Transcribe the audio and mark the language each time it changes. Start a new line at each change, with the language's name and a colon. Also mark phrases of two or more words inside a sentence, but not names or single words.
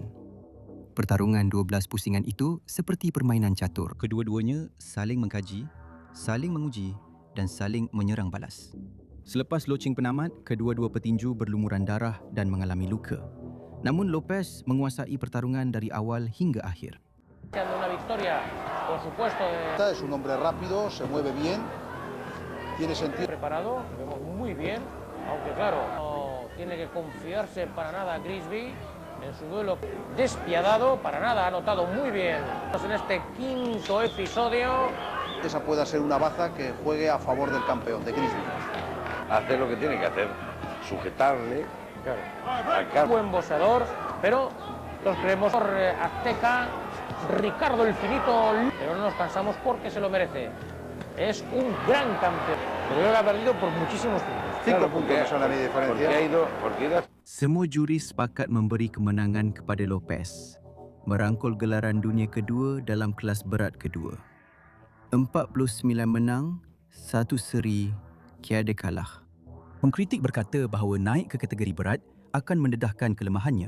Malay: Pertarungan 12 pusingan itu seperti permainan catur. Kedua-duanya saling mengkaji, saling menguji dan saling menyerang balas. Selepas loceng penamat, kedua-dua petinju berlumuran darah dan mengalami luka. Namun Lopez menguasai pertarungan dari awal hingga akhir.
Spanish: Una victoria, por supuesto. Es un hombre rápido, se mueve bien, tiene sentido. Preparado, vemos muy bien, aunque claro, no tiene que confiarse para nada Grigsby en su duelo despiadado, para nada, ha notado muy bien. En este quinto episodio. Esa pueda ser una baza que juegue a favor del campeón, de Grigsby. Hacer lo que tiene que hacer, sujetarle. Claro. Buen boxeador, pero los creemos por azteca. Ricardo el Finito, pero no nos cansamos porque se lo merece. Es un gran campeón, pero creo que ha perdido por muchísimos puntos. 5 puntos son la media diferencia.
Malay: Semua juri sepakat memberi kemenangan kepada Lopez, merangkul gelaran dunia kedua dalam kelas berat kedua. 49 menang, 1 seri, tiada kalah. Pengkritik berkata bahawa naik ke kategori berat akan mendedahkan kelemahannya.